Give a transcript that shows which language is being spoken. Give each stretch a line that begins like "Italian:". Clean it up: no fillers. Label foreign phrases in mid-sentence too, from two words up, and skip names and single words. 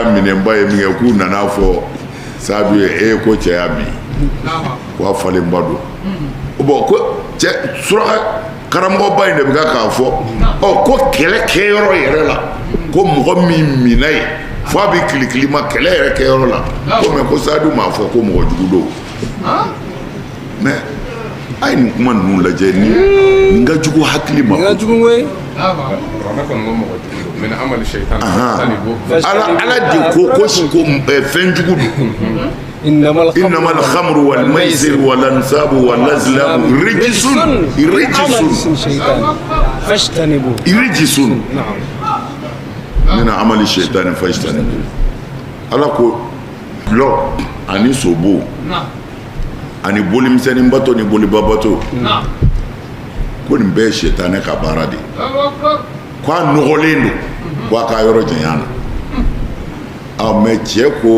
Bambara: minɛnba ye min kɛ k'u nana fɔ Sadu ye ko cɛ y'a min ko a falenba don bon ko cɛ suraka karamɔgɔba in de bɛ k'a fɔ ko kɛlɛkɛyɔrɔ yɛrɛ la ko mɔgɔ min minna ye fo a bɛ kilikili ma kɛlɛ yɛrɛ kɛyɔrɔ la ko mais ko Sadu m'a fɔ ko mɔgɔ jugu don mais a ye nin kuma ninnu lajɛ nin ka jugu hakili ma ala de ko fɛn jugu don
Arabic: إنما الخمر والميسر والأنصاب والأزلام رجس من عمل الشيطان فاجتنبوه
Bambara: ala ko lɔ ani sobo ani bolimisɛnnin bato ni boliba bato ko nin bɛɛ ye sitani ka baara de ye ko a nɔgɔlen don ko a ka yɔrɔ janya na mais cɛ